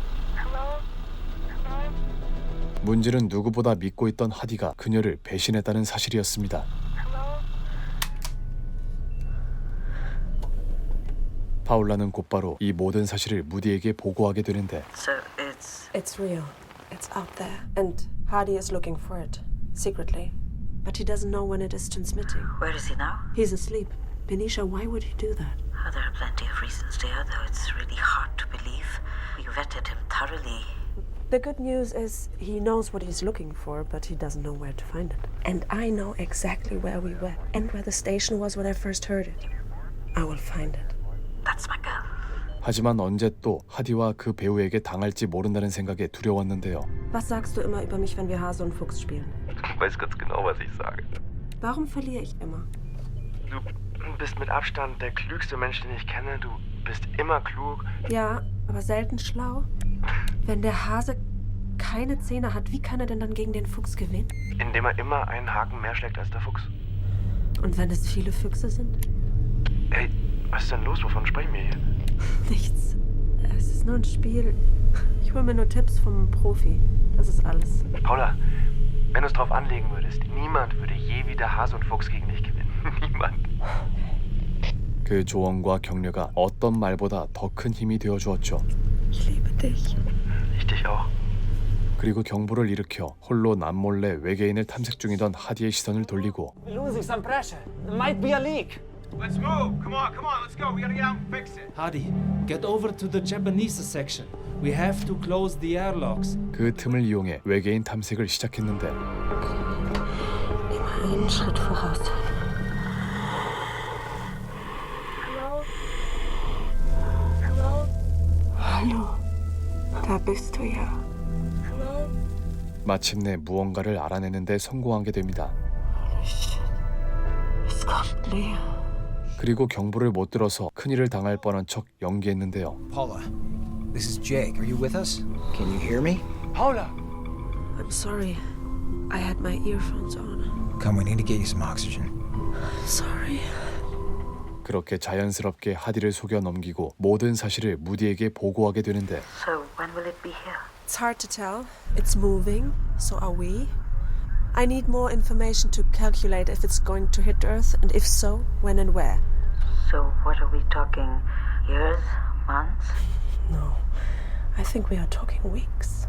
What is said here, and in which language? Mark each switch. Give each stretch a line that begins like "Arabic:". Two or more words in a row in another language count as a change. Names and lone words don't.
Korean: 문제는 누구보다 믿고 있던 하디가 그녀를 배신했다는 사실이었습니다. 파울라는 곧바로 이 모든 사실을 무디에게 보고하게 되는데
English: So It's real. It's out there. And Hardy is looking for it, secretly. But he doesn't know when it is transmitting. Where is he now? He's asleep. Benisha, why would he do that? Oh, there are plenty of reasons, dear, though it's really hard to believe. We vetted him thoroughly. The good news is he knows what he's looking for, but he doesn't know where to find it. And I know exactly where we were and where the station was when I first heard it. I will find it. That's my girl.
Korean: 하지만 언제 또 하디와 그 배우에게 당할지 모른다는 생각에 두려웠는데요.
German: Was sagst du immer über mich, wenn wir Hase und Fuchs spielen? Du weißt ganz genau, was ich sage. Warum verliere ich immer? Du bist mit Abstand der klügste Mensch, den ich kenne. Du bist immer klug. Ja, aber selten schlau. Wenn der Hase keine Zähne hat, wie kann er denn dann gegen den Fuchs gewinnen? Indem er immer einen Haken mehr schlägt als der Fuchs. Und wenn es viele Füchse sind? Hey, was ist denn los? Wovon sprechen wir hier? Nichts. Es ist nur ein Spiel. Ich hole mir nur Tipps vom Profi. Das ist alles. Paula, wenn du es drauf anlegen würdest, niemand würde je wieder Hase und Fuchs gegen dich gewinnen. Niemand.
Korean: 그 조언과 격려가 어떤 말보다 더 큰 힘이 되어 주었죠.
German: Ich liebe dich. Ich dich auch.
Korean: 그리고 경보를 일으켜 홀로 남몰래 외계인을 탐색 중이던 하디의 시선을 돌리고
English: Losing some pressure. There might be a leak. Let's move. Come on, let's go. We gotta get out and fix it. Hadi, get over to the Japanese section. We have to close the airlocks.
Korean: 그 틈을 이용해 외계인 탐색을 시작했는데
German: Immer einen Schritt voraus. Hallo. Da bist du ja.
Korean: 마침내 무언가를 알아내는데 성공하게 됩니다.
German: Es kommt näher.
Korean: 그리고 경보를 못 들어서 큰일을 당할 뻔한 척 연기했는데요.
English: Paula, this is Jake. Are you with us? Can you hear me? Paula! I'm sorry. I had my earphones on. Come, we need to get you some oxygen. Sorry.
Korean: 그렇게 자연스럽게 하디를 속여 넘기고 모든 사실을 무디에게 보고하게 되는데
English: So when will it be here? It's hard to tell. It's moving. So are we. I need more information to calculate if it's going to hit Earth, and if so, when and where. So what are we talking? Years? Months? No. I think we are talking weeks.